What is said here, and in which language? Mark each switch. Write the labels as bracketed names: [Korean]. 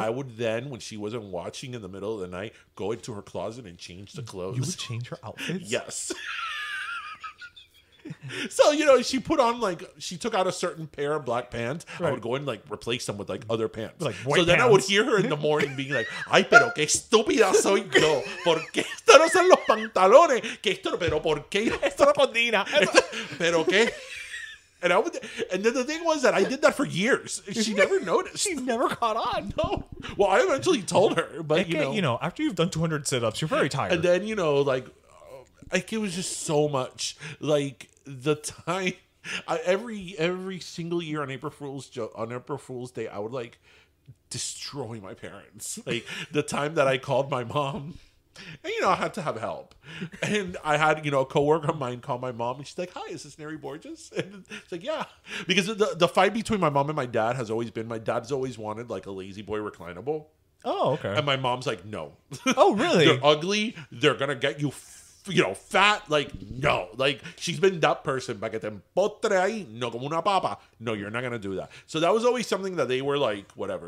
[English] I would then, when she wasn't watching in the middle of the night, go into her closet and change the clothes. You would change her outfits? Yes. So, she put on she took out a certain pair of black pants. I would go and replace them with other pants. Like white so then I would pants. hear her in the morning being like, [Spanish] ay, pero qué estúpida soy yo. ¿Por qué esto no son los pantalones? Que esto no, pero ¿por qué? Esto no coordina. Pero qué? [English] And then the thing was that I did that for years. She never noticed. She never caught on. No. Well, I eventually told her, but after you've done 200 sit-ups, you're very tired. and then it was just so much. The time, every single year on April Fool's Day, I would destroy my parents. The time that I called my mom. And, I had to have help. And I had, a coworker of mine call my mom. And she's like, hi, is this Neri Borges? And it's like, yeah. Because the fight between my mom and my dad has always been, my dad's always wanted a lazy boy reclinable. Oh, okay. And my mom's like, no. Oh, really? They're ugly. They're going to get you, fat. No. She's been that person. [Spanish] Pa que te empotre ahí, no como una papa. [English] No, you're not going to do that. So that was always something that they were whatever.